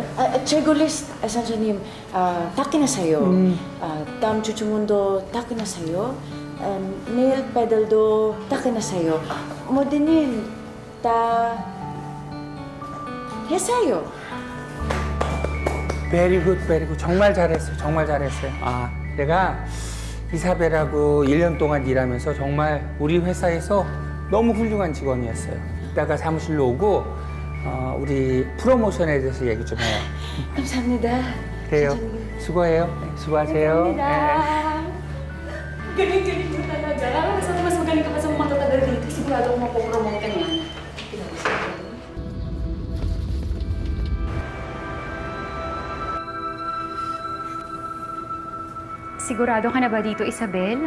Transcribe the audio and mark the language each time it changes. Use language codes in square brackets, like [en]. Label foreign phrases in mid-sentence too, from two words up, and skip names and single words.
[ko] 재고 리스트, 선생님, 다 끝났어요. 다음 주문도 다 끝났어요. 네일 페달도 다 끝났어요. 모델님 다 했어요. [en] Very good, very good. [ko] 정말 잘했어요, 정말 잘했어요. 내가 이사벨하고 1년 동안 일하면서 정말 우리 회사에서 너무 훌륭한 직원이었어요. 이따가 사무실로 오고 우리 프로모션에 대해서 얘기 좀 해요. 감사합니다. 그래요. 수고해요. 네, 수고하세요. [tl] Galing-galing mo talaga. Sabi mas magaling ka pa sa mga matatagal dito. Sigurado kung mapopromote ka niyan. Sigurado ka na ba dito, Isabel?